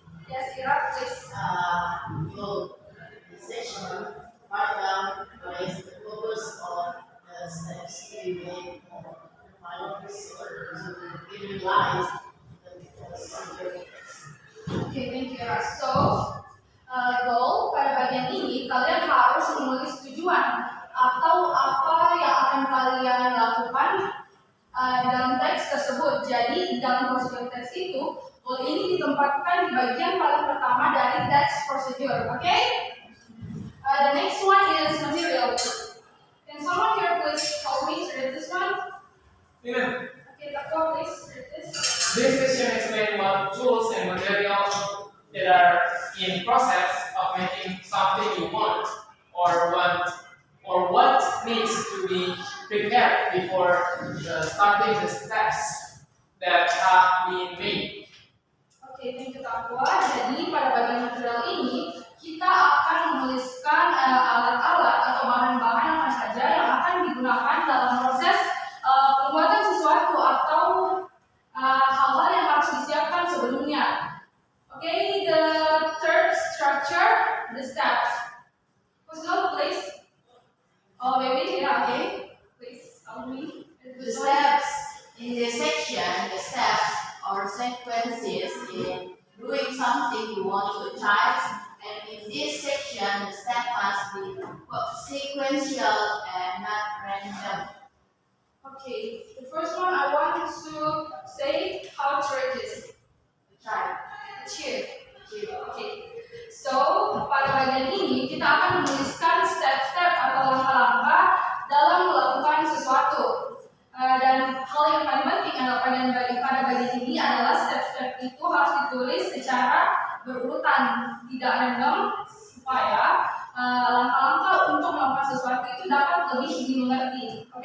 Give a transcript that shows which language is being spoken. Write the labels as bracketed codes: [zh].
[en] Yes, Ira, please. Goal. The section part down is the focus of the steps to be made or finalized to be realized in the procedure. Okay, thank you, Ira. [id] So, goal pada bagian ini kalian harus menulis tujuan atau apa yang akan kalian lakukan dalam teks tersebut. Jadi, dalam prosedur teks itu, goal ini ditempatkan di bagian paling pertama dari teks prosedur. [en] Okay? The next one is material. Can someone here please help me to read this one? Ma'am. Okay, Tako, please read this. This section explains what tools and materials that are in process of making something you want or what needs to be prepared before starting the steps that have been made. Oke, thank you Takwa. [id] Jadi pada bagian material ini kita akan menuliskan alat-alat atau bahan-bahan apa saja yang akan digunakan dalam proses pembuatan sesuatu atau hal-hal yang harus disiapkan sebelumnya. [en] Okay, the third structure, the steps. Who's go, please? Oh, baby, yeah, okay. Please, help me. The steps in this section, the steps or sequences in doing something you want to achieve, and in this section, the step must be sequential and not random. Okay, the first one I want to say how to read this. Try. Achieve. Okay. [id] So, pada bagian ini kita akan menuliskan step-step atau langkah-langkah dalam melakukan sesuatu. Dan hal yang paling penting pada bagian ini adalah step-step itu harus ditulis secara berurutan, tidak random, supaya langkah-langkah untuk melakukan sesuatu itu dapat lebih dimengerti. Oke?